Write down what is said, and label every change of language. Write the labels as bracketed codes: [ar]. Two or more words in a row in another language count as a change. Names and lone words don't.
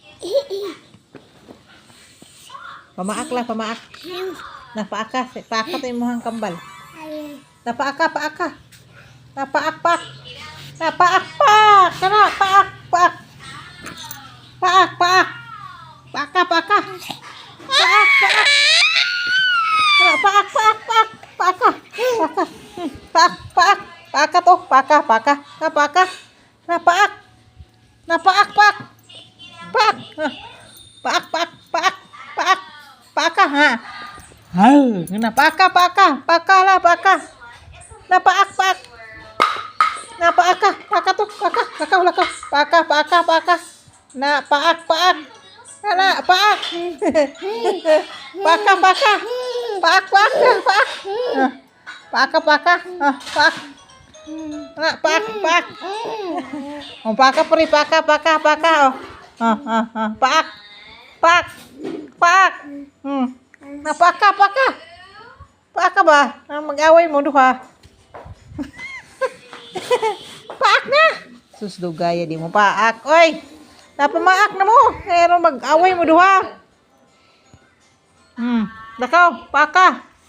[ceb] Pamaak lang, pamaak. Napaaka, paaka to imong kambal. Napaaka, paaka. Napaak, paak. Napaak, paak. Kana, paak, paak. Paak, paak. Paaka, paaka. Paak, paak. Kana, paak, paak, paak. Paaka, paaka. Paak, paak. Paaka to, paaka, paaka. Napaaka. Napaak. Napaak, paak. Paak. Paak, paak, paak. Paak. Paaka, ha. Napaka, paaka. Paaka lah, paaka. Napaak, paak. Napaaka, paaka to, paaka. Paaka, ulah ka. Paaka, paaka, paaka. Napaak, paak. Kana, paak. Paaka, paaka. Paak, paak, paak. Paaka, paaka. Paak. Nak, paak, paak. Oh, paaka peri, paaka, paaka, paaka. Oh. Paak. Paak. Paak. Napaka, paaka. Paaka ba? Mag-away mo duha. Paak na. Sus, dugaya di mo paak. Oy. Napamaak na mo. Pero mag-away mo duha. Dakaw, paaka.